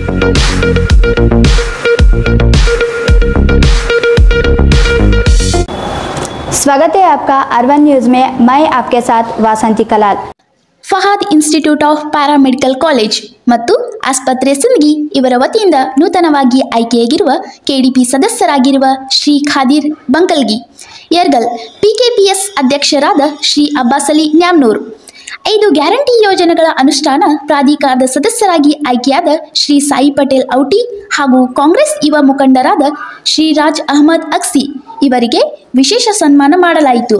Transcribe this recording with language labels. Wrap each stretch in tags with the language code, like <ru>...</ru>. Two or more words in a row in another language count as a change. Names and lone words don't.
<hi>स्वागत है आपका अर्बन न्यूज में। मैं आपके साथ वासंती कलाल।</hi> <kn>ಫಹಾದ್ ಇನ್ಸ್ಟಿಟ್ಯೂಟ್ ಆಫ್ ಪ್ಯಾರಾಮೆಡಿಕಲ್ ಕಾಲೇಜ್ ಮತ್ತು ಆಸ್ಪತ್ರೆ ಸಿಂದಗಿ ಇವರ ವತಿಯಿಂದ ನೂತನವಾಗಿ ಆಯ್ಕೆಯಾಗಿರುವ ಕೆಡಿಪಿ ಸದಸ್ಯರಾಗಿರುವ ಶ್ರೀ ಖಾದಿರ್ ಬಂಕಲ್ಗಿ ಯರ್ಗಲ್, ಪಿಕೆಪಿಎಸ್ ಅಧ್ಯಕ್ಷರಾದ ಶ್ರೀ ಅಬ್ಬಾಸಲಿ ನ್ಯಾಮ್ನೂರ್, 5 ಗ್ಯಾರಂಟಿ ಯೋಜನೆಗಳ ಅನುಷ್ಠಾನ ಪ್ರಾಧಿಕಾರದ ಸದಸ್ಯರಾಗಿ ಆಯ್ಕೆಯಾದ ಶ್ರೀ ಸಾಯಿ ಪಟೇಲ್ ಔಟಿ ಹಾಗೂ ಕಾಂಗ್ರೆಸ್ ಯುವ ಮುಖಂಡರಾದ ಶ್ರೀ ರಾಜ್ ಅಹಮದ್ ಅಕ್ಸಿ ಇವರಿಗೆ ವಿಶೇಷ ಸನ್ಮಾನ ಮಾಡಲಾಯಿತು.</kn>